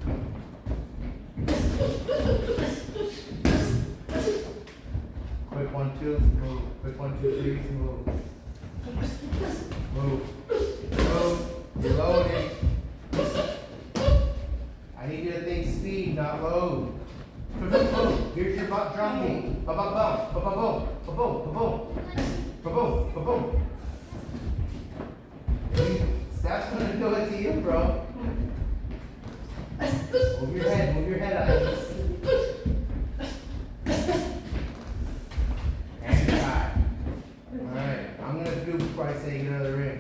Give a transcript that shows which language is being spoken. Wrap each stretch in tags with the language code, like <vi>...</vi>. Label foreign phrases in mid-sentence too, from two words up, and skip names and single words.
<en>Quick 1-2s, move. Quick 1-2-3s, move. Move. Move. Reloading. I need you to think speed, not load. Here's your butt drum beat. Ba-ba-bum, ba-ba-boom, ba-boom, ba-boom. Ba-boom, ba-boom. Steph's gonna do it to you, bro. Move your head up. And try. Alright, I'm gonna do before I say get out of the ring.</en>